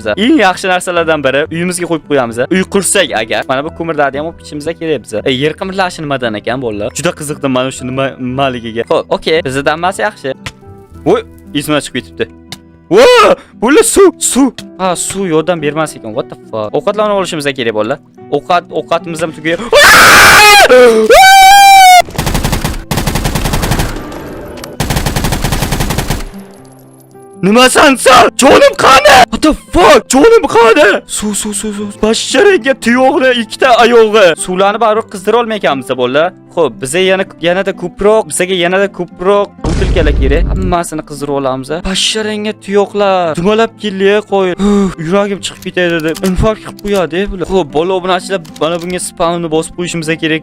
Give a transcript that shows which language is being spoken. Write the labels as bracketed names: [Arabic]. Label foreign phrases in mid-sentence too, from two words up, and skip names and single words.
[Uzbek] Eng yaxshi narsalardan biri uyimizga qo'yib qo'yamiz. Uy qursak agar, mana bu ko'mirlarni ham olib ketishimiz kerak biza. Yer qimirlashi nimadan ekan bolalar? Juda qiziqdim mana shu nimaligiga. Xo'p, okey, bizdan emas yaxshi. Voy, izma chiqib ketibdi. Voy, bular suv. Suv yordam bermas ekan. [English] What the fuck? [Uzbek] Ovqatlarni olishimiz kerak bolalar. Ovqatimiz ham tugayapti. Nima sansan? Jonim qani? [English] What the fuck? [Uzbek] Jonim qani? Suv. Basharaga tuyoqni ikkita oyog'i. Suvlarni baribir qizdira olmayapmiz bolalar. Xo'p, bizga yanada ko'proq butilkalar kerak. Hammasini qizdirib olamiz. Basharanga tuyoqlar. Dumalab keldi, qo'y. Yuragim chiqib ketadi dedi. Infarkt qilib qo'yadi bular. Xo'p, bola obunachilar, mana bunga spamni bosib qo'yishimiz kerak.